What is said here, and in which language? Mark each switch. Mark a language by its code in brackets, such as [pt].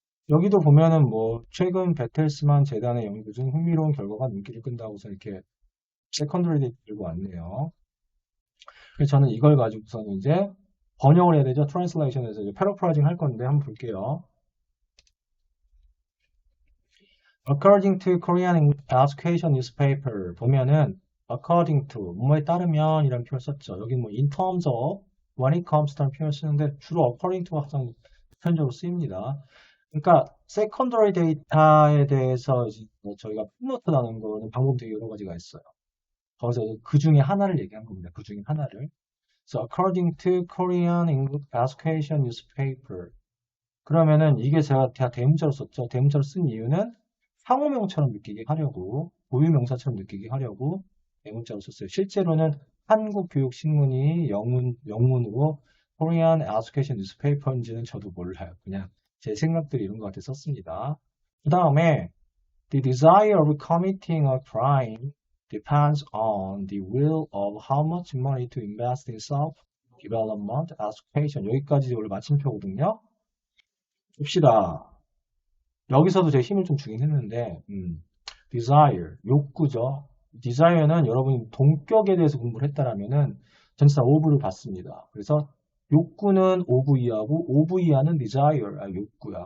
[ko] 여기도 보면은 뭐 최근 베텔스만 재단의 연구 중 흥미로운 결과가 눈길을 끈다고서 이렇게 세컨더리 데이터 들고 왔네요. 그래서 저는 이걸 가지고서는 이제 번역을 해야 되죠. 트랜슬레이션에서 이제 패러프라이징 할 건데 한번 볼게요. [en] According to Korean Education Newspaper [ko] 보면은 [en] according to [ko] 뭐에 따르면 이런 표현 썼죠. 여기 뭐 [en] in terms of, when it comes to [ko] 라는 표현 쓰는데 주로 according to가 가장 보편적으로 쓰입니다. 그러니까 세컨더리 데이터에 대해서 저희가 풋노트 나는 거는 방법이 되게 여러 가지가 있어요. 거기서 그 중에 하나를 얘기한 겁니다. 그 중에 하나를. [en] So according to Korean Education Newspaper. [ko] 그러면은 이게 제가 대문자로 썼죠. 대문자로 쓴 이유는 상호명처럼 느끼게 하려고, 고유명사처럼 느끼게 하려고 대문자로 썼어요. 실제로는 한국교육신문이 영문으로 Korean Education Newspaper인지는 저도 몰라요. 그냥 제 생각들이 이런 것 같아 썼습니다. 그 다음에 [en] The desire of committing a crime depends on the will of how much money to invest in self-development education. [ko] 여기까지 원래 마침표거든요. 봅시다. 여기서도 제 힘을 좀 주긴 했는데 desire, 욕구죠. desire는 여러분이 동격에 대해서 공부를 했다라면은 전치사 of를 받습니다. 그래서 욕구는 of 이하고 of 이하는 desire, 욕구야.